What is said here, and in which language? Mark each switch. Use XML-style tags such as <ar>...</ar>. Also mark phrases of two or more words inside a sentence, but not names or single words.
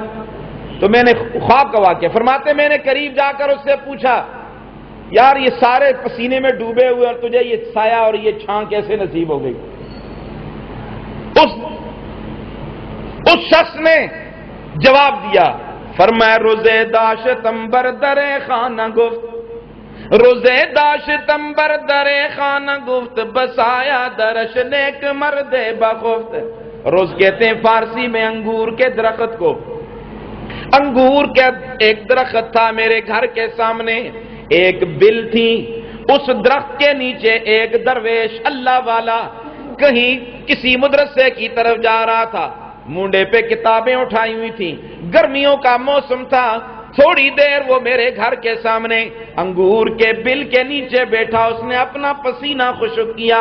<ur>تو میں نے خواب کا واقعہ فرماتے، میں نے قریب جا کر اس سے پوچھا، یار یہ سارے پسینے میں ڈوبے ہوئے اور تجھے یہ سایہ اور یہ چھاں کیسے نصیب ہو گئی؟ اس شخص نے جواب دیا، فرمایا</ur> <fa>روزے داشتم بر در خانہ گفت، روزے داشتم بر در خانہ گفت، بسایا درش نیک مرد بخفت۔</fa> <ur>روز کہتے ہیں فارسی میں انگور کے درخت کو، انگور کا ایک درخت تھا میرے گھر کے سامنے، ایک بل تھی، اس درخت کے نیچے ایک درویش اللہ والا کہیں کسی مدرسے کی طرف جا رہا تھا، مونڈے پہ کتابیں اٹھائی ہوئی تھیں، گرمیوں کا موسم تھا، تھوڑی دیر وہ میرے گھر کے سامنے انگور کے بل کے نیچے بیٹھا، اس نے اپنا پسینہ خشک کیا۔</ur>